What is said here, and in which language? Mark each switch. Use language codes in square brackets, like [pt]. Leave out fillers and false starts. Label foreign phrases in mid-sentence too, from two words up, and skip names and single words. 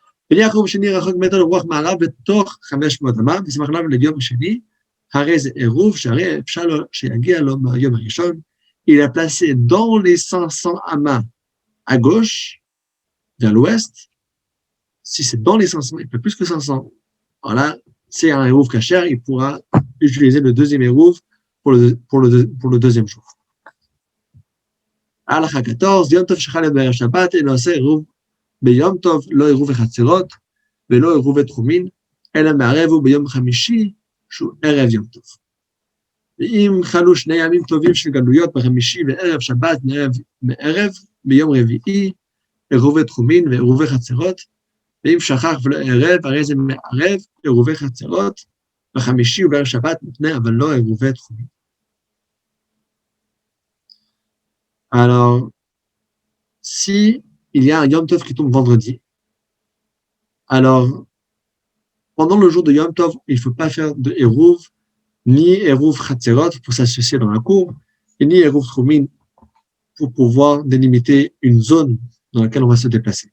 [fr] Il a placé dans les 500 amas à gauche, vers l'ouest. Si c'est dans les 500, il peut plus que 500. Voilà, c'est un [he] עירוב כשר, [fr] il pourra utiliser le deuxième hérouf pour le deuxième jour. [he] הלכה 14, יום טוב שחל בערב שבת, אינו עושה עירוב ביום טוב, לא עירוב וחצרות, ולא עירוב ותחומין, אלא מערב הוא ביום חמישי, שהוא ערב יום טוב. ואם חלו שני ימים טובים של גלויות בחמישי וערב שבת מערב ביום רביעי, עירובי תחומין ועירובי חצרות, ואם שכח ולא ערב, הרי זה מערב עירובי חצרות, בחמישי ובערב שבת מותנה, אבל לא עירובי תחומין. [fr] Alors, si il y a un Yom Tov qui tombe vendredi, alors, pendant le jour de Yom Tov, il ne faut pas faire de Hérouv, ni [he] עירוב חצרות [fr] pour s'associer dans la cour, et ni [he] עירוב תחומין [fr] pour pouvoir délimiter une zone dans laquelle on va se déplacer.